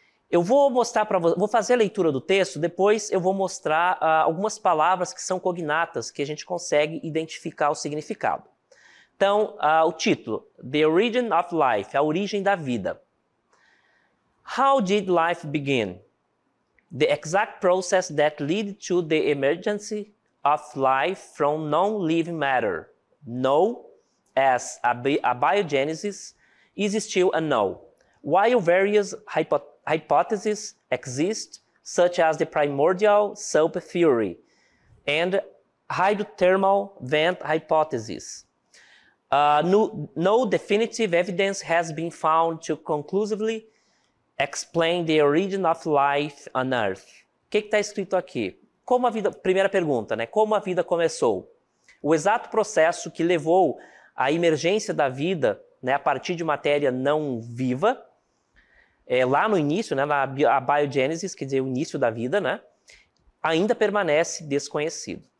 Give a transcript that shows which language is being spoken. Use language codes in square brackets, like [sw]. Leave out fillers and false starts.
[pt] Eu vou mostrar para vocês, vou fazer a leitura do texto, depois eu vou mostrar algumas palavras que são cognatas, que a gente consegue identificar o significado. Então, o título, [en] The Origin of Life, [pt] a origem da vida. [en] How did life begin? The exact process that led to the emergence of life from non-living matter, known as abiogenesis, is still unknown. While various hypotheses exist, such as the primordial soup theory and hydrothermal vent hypothesis, no definitive evidence has been found to conclusively explain the origin of life on Earth. [pt] O que está escrito aqui? Como a vida, primeira pergunta, né? Como a vida começou? O exato processo que levou à emergência da vida, né, a partir de matéria não viva, lá no início, né, a biogênesis, quer dizer, o início da vida, né, ainda permanece desconhecido.